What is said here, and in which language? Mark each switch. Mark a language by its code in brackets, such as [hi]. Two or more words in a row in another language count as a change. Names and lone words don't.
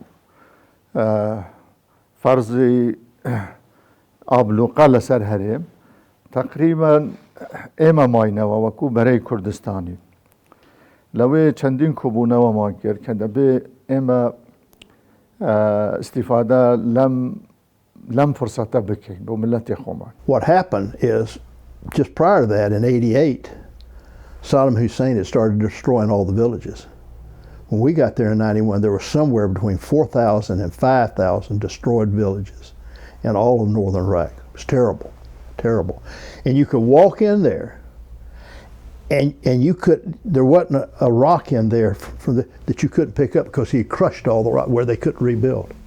[ckb] فەرزی ئابلوقە لەسەر هەرێم تەقریبەن ئێمە ماینەوە وەکو بەرەی کوردستانی لەوێ چەندین کۆبوونەوەمان کرد کە دەبێ ئێمە استیفادە لەم فرسەتە بکەین بۆ ملەتی خۆمان. [en] What happened is, just prior to that, in '88, Saddam Hussein had started destroying all the villages. When we got there in '91, there were somewhere between 4,000 and 5,000 destroyed villages in all of northern Iraq. It was terrible, terrible. And you could walk in there, and you could, there wasn't a rock in there that you couldn't pick up because he had crushed all the rock where they couldn't rebuild.